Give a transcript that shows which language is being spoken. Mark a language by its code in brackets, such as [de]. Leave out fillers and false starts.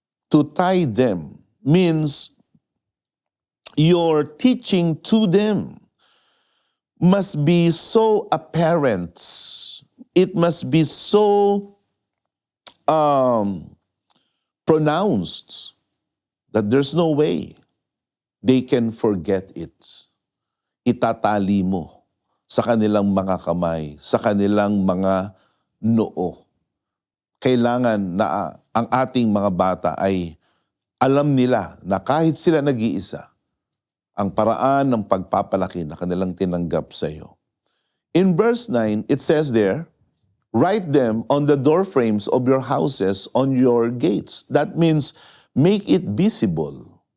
[en] To tie them means your teaching to them must be so apparent. It must be so pronounced that there's no way they can forget it. [tl] Itatali mo sa kanilang mga kamay, sa kanilang mga noo. Kailangan na ang ating mga bata ay alam nila na kahit sila nag-iisa, ang paraan ng pagpapalaki na kanilang tinanggap sa iyo. [en] In verse 9, it says there, write them on the door frames of your houses, on your gates. That means make it visible.